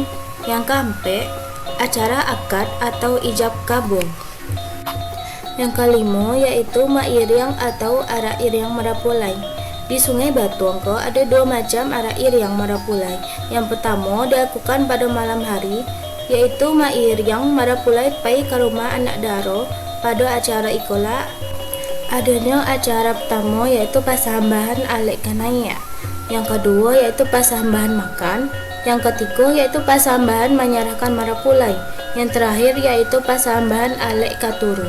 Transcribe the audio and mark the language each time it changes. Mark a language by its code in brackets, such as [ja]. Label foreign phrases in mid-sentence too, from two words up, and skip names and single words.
[id] Yang keempat acara akad atau ijab kabul. Yang kelima yaitu mak iriang atau arak iriang merapulai. Di Sungai Batuang ada dua macam arak iriang merapulai. Yang pertama dilakukan pada malam hari, yaitu mak iriang [min] merapulai pai ke rumah anak daro [id] pada acara ikola. Adanya acara pertama yaitu pasambahan alek kanaya. Yang kedua yaitu pasambahan makan. Yang ketiga yaitu pasambahan menyerahkan marapulai. Yang terakhir yaitu pasambahan alek katurun.